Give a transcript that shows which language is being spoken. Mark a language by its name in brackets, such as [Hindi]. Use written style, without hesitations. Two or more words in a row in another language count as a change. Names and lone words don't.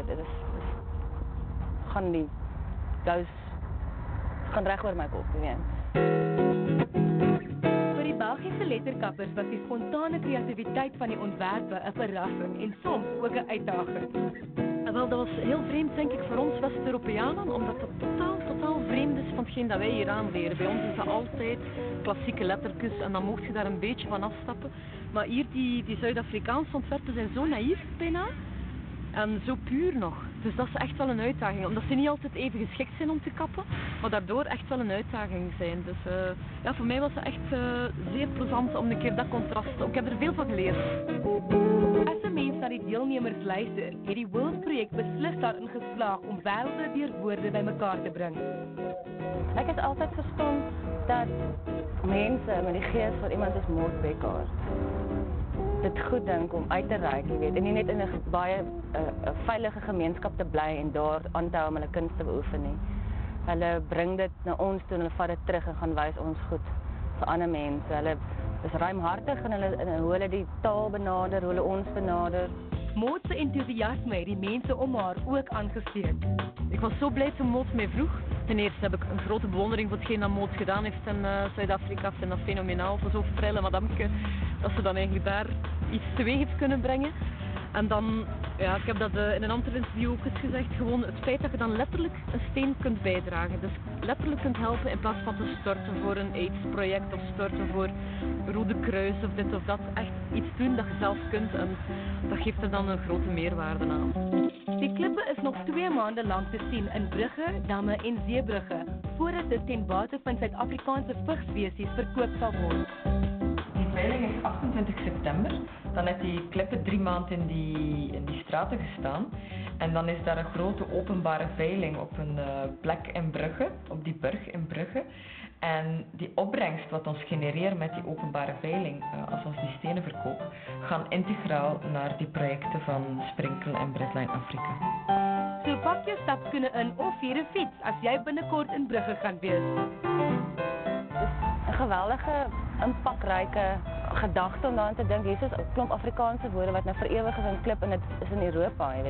[Afrikaans] Dit is gaan die gous gaan reg oor my kop, weet. Vir die Belgiese letterkappers was die spontane kreatiwiteit van die ontwerpe 'n verrassing en soms ook 'n uitdaging. [Dutch] Wel, dat was heel vreemd, denk ik, voor ons West-Europeanen, omdat het totaal vreemd is van hetgeen dat wij hier aanleren. Bij ons is dat altijd klassieke lettertjes en dan mocht je daar een beetje van afstappen. Maar hier, die Zuid-Afrikaanse ontwerpen zijn zo naïef bijna en zo puur nog. Dus dat is echt wel een uitdaging, omdat ze niet altijd even geschikt zijn om te kappen, maar daardoor echt wel een uitdaging zijn. Dus ja, voor mij was het echt zeer plezant om een keer dat contrast. Ik heb er veel van geleerd. [Afrikaans] As 'n mens na die deelnemers luister, het die World-projek beslis daarin geslaag om wêrelde deur woorde bymekaar te bring. Ek het altyd verstaan dat mense met die gees van iemand soos Mort Becker dit goed dink om uit te reik, jy weet, en nie net in 'n baie veilige gemeenskap te bly en daar aan te hou om hulle kuns te beoefen nie. Hulle bring dit na ons toe en hulle vat dit terug en gaan wys ons goed vir ander mense. Hulle is ruimhartig in hoe hulle die taal benader, hoe hulle ons benader. Maud se enthousiasme het die mense om haar ook aangesteek. [Dutch] Ik was zo blij toen Maud mij vroeg. Ten eerste heb ik een grote bewondering voor hetgeen dat Maud gedaan heeft in Zuid-Afrika. Ik vind dat fenomenaal voor zo'n prille madameke, dat ze dan eigenlijk daar iets teweeg heeft kunnen brengen. En dan, ja, ik heb dat in een ander interview ook eens gezegd, gewoon het feit dat je dan letterlijk een steen kunt bijdragen. Dus letterlijk kunt helpen in plaats van te storten voor een AIDS-project of storten voor Rode Kruis of dit of dat. Echt iets doen dat je zelf kunt en dat geeft er dan een grote meerwaarde aan. [Afrikaans] Die klippe is nog 2 maande lank te sien in Brugge, Damme en Zeebrugge, voordat dit ten bate van Suid-Afrikaanse vigsspesies verkoop sal word. Die veiling is 28 september. [Dutch] Dan heeft die klippen 3 maanden in die straten gestaan. En dan is daar een grote openbare veiling op een plek in Brugge, op die berg in Brugge. En die opbrengst wat ons genereert met die openbare veiling, als ons die stenen verkopen, gaan integraal naar die projecten van Sprinkel en Bredline Afrika. [Afrikaans] So pak jou stapskoene in of hier 'n fiets as jy binnekort in Brugge gaan wees. Dis 'n geweldige, impakryke gedagte om daaraan te dink. Hier is 'n klomp Afrikaanse woorde wat nou vir ewig is in klip en dit is in Europa, jy weet.